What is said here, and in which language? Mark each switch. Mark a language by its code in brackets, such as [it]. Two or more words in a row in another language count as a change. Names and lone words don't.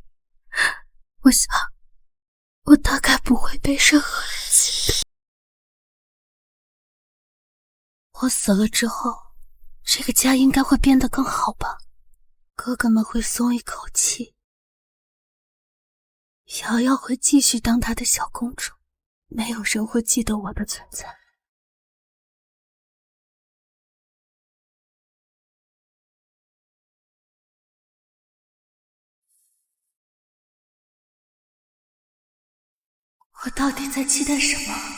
[zh] 我想，我大概不會被任何人記得。我死了之後，這個家應該會變得更好吧？哥哥們會鬆一口氣，瑤瑤會繼續當她的小公主，沒有人會記得我的存在。我到底在期待什麼？